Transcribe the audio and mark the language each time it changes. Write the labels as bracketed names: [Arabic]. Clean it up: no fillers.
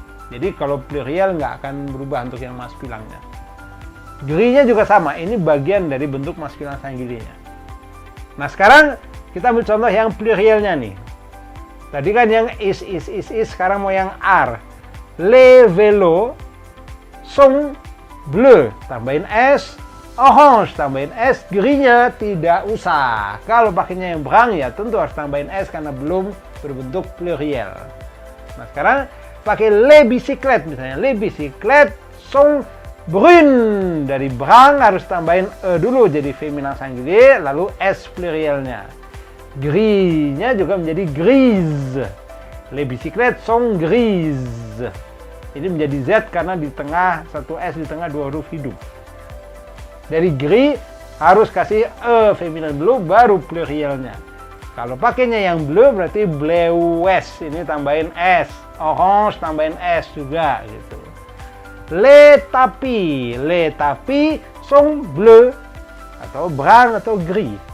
[Indonesian] Jadi kalau pluriel nggak akan berubah untuk yang maskulannya. Gris-nya juga sama, ini bagian dari bentuk maskulan singularnya. Nah sekarang kita ambil contoh yang plurielnya nih. Tadi kan yang is, sekarang mau yang are. [French] Les vélos sont bleus, [Indonesian] tambahin S. Orange, tambahin S. Grisnya tidak usah. Kalau pakainya yang brun ya tentu harus tambahin S karena belum berbentuk pluriel. Nah sekarang pakai les bicyclettes misalnya. [French] Les bicyclettes sont brunes. [Indonesian] Dari brun harus tambahin E dulu jadi feminin singulier, lalu S plurielnya. Grisnya juga menjadi grise. [French] Les bicyclettes sont grises. [Indonesian] Ini menjadi Z karena di tengah satu S, di tengah dua huruf hidup. Dari gris harus kasih E feminin dulu baru plurielnya. Kalau pakainya yang bleu berarti bleues, ini tambahin S. Orange tambahin S juga gitu. [French] Les tapis sont bleus [Indonesian] atau brun atau gris.